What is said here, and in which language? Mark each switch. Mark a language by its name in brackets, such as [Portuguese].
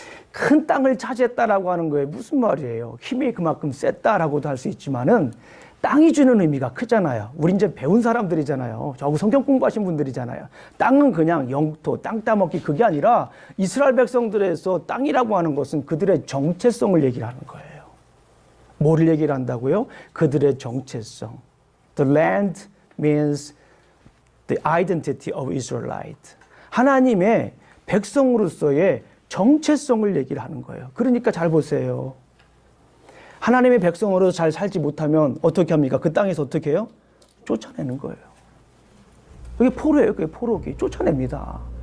[Korean] 큰 땅을 차지했다라고 하는 거에 무슨 말이에요? 힘이 그만큼 셌다라고도 할 수 있지만은 땅이 주는 의미가 크잖아요. 우리 이제 배운 사람들이잖아요. 저하고 성경 공부하신 분들이잖아요. 땅은 그냥 영토, 땅 따먹기 그게 아니라 이스라엘 백성들에서 땅이라고 하는 것은 그들의 정체성을 얘기를 하는 거예요. 뭐를 얘기를 한다고요? 그들의 정체성. [English] The land means the identity of Israelite. [Korean] 하나님의 백성으로서의 정체성을 얘기를 하는 거예요. 그러니까 잘 보세요. 하나님의 백성으로 잘 살지 못하면 어떻게 합니까? 그 땅에서 어떻게 해요? 쫓아내는 거예요. 그게 포로예요. 그게 포로기. 쫓아냅니다.